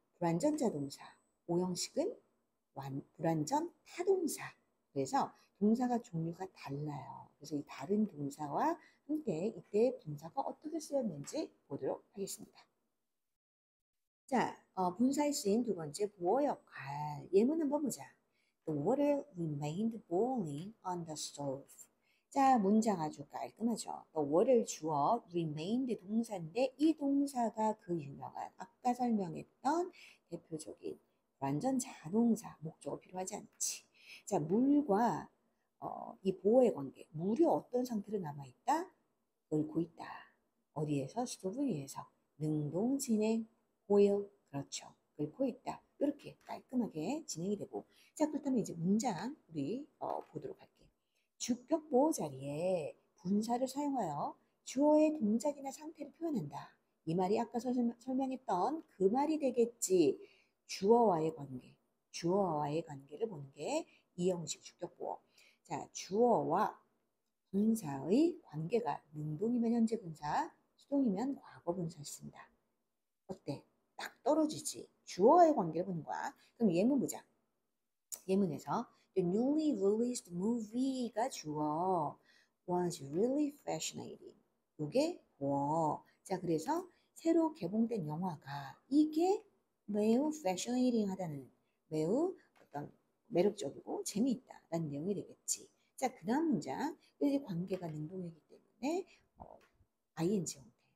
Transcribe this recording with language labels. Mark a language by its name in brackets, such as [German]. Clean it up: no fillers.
[Korean] 불완전 자동사, 오 형식은 불완전 타동사. 그래서 동사가 종류가 달라요. 그래서 이 다른 동사와 함께 이때 분사가 어떻게 쓰였는지 보도록 하겠습니다. 자, 분사에 쓰인 두 번째 보호 역할. 예문 한번 보자. [English] The water remained boiling on the stove. [Korean] 자, 문장 아주 깔끔하죠. The water 주어, remained 동사인데 이 동사가 그 유명한 아까 설명했던 대표적인 완전 자동사, 목적어 필요하지 않지. 자, 물과 이 보호의 관계. 물이 어떤 상태로 남아있다? 끓고 있다. 어디에서? 스토브 위에서. 능동 진행, 보일. 그렇죠. 끓고 있다. 이렇게 깔끔하게 진행이 되고. 자, 그렇다면 이제 문장 우리 보도록 할게요. 주격 보호 자리에 분사를 사용하여 주어의 동작이나 상태를 표현한다. 이 말이 아까 설명했던 그 말이 되겠지. 주어와의 관계. 주어와의 관계를 보는 게 이 형식 주격 보호. 자, 주어와 분사의 관계가 능동이면 현재 분사, 수동이면 과거 분사를 쓴다. 어때? 딱 떨어지지. 주어와의 관계를 보는 거야. 그럼 예문 보자. [English] 예문에서 The newly released movie가 [Korean] 주어 [English] was really fascinating. [Korean] 이게 보어. 자, 그래서 새로 개봉된 영화가 이게 매우 fascinating 하다는 매우 어떤 매력적이고 재미있다라는 내용이 되겠지. 자, 그 다음 문장. 이 관계가 능동이기 때문에 ing 형태.